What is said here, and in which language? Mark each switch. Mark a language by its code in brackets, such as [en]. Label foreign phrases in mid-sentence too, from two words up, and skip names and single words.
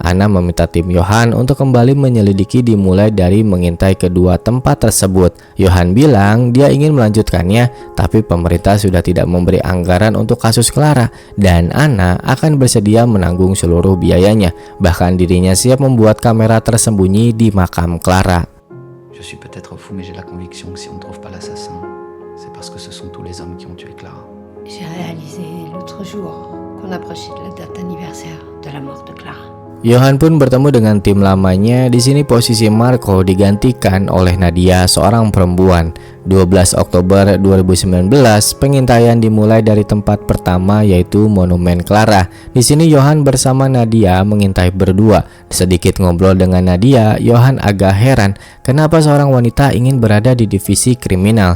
[id] Anna meminta tim Johan untuk kembali menyelidiki dimulai dari mengintai kedua tempat tersebut. Johan bilang dia ingin melanjutkannya, tapi pemerintah sudah tidak memberi anggaran untuk kasus Clara dan Anna akan bersedia menanggung seluruh biayanya. Bahkan dirinya siap membuat kamera tersembunyi di makam Clara. [fr] Je suis peut-être fou, mais j'ai la conviction que si on ne trouve pas l'assassin, c'est parce que ce sont tous les hommes qui ont tué Clara. J'ai réalisé l'autre jour qu'on approchait de la date d'anniversaire de la mort de Clara. [id] Johan pun bertemu dengan tim lamanya. Di sini posisi Marco digantikan oleh Nadia, seorang perempuan. 12 Oktober 2019, pengintaian dimulai dari tempat pertama yaitu Monumen Clara. Di sini Johan bersama Nadia mengintai berdua. Sedikit ngobrol dengan Nadia, Johan agak heran kenapa seorang wanita ingin berada di divisi kriminal.